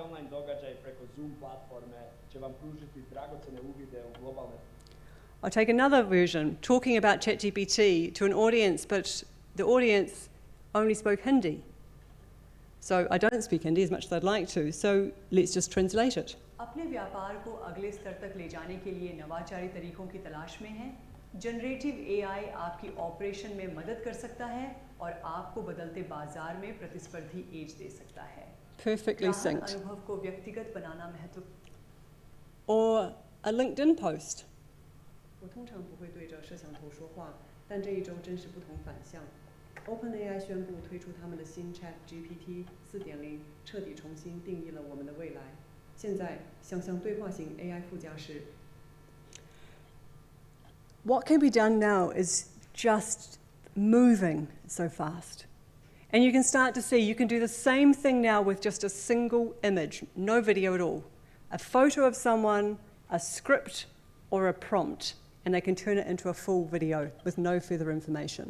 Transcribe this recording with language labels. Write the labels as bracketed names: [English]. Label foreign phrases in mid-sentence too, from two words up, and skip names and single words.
[English] I'll take another version, talking about ChatGPT to an audience, but the audience only spoke Hindi. So I don't speak Hindi as much as I'd like to, so let's just translate it. [Hindi] अपने व्यापार को अगले स्तर तक ले जाने के लिए नवाचारी तरीकों की तलाश में हैं। [English] generative AI [Hindi] आपकी ऑपरेशन में मदद कर सकता है और आपको बदलते बाजार में प्रतिस्पर्धी एज दे सकता है। [English] Perfectly synced. [Hindi] अनुभव को व्यक्तिगत बनाना महत्व। [English] Or a LinkedIn post. [Chinese] 我通常不会对着摄像头说话，但这一周真是不同凡响。OpenAI 宣布推出他们的新 ChatGPT 4.0，彻底重新定义了我们的未来。现在想象对话型 AI 附加式。 [English] What can be done now is just moving so fast. And you can start to see you can do the same thing now with just a single image, no video at all. A photo of someone, a script, or a prompt, and they can turn it into a full video with no further information.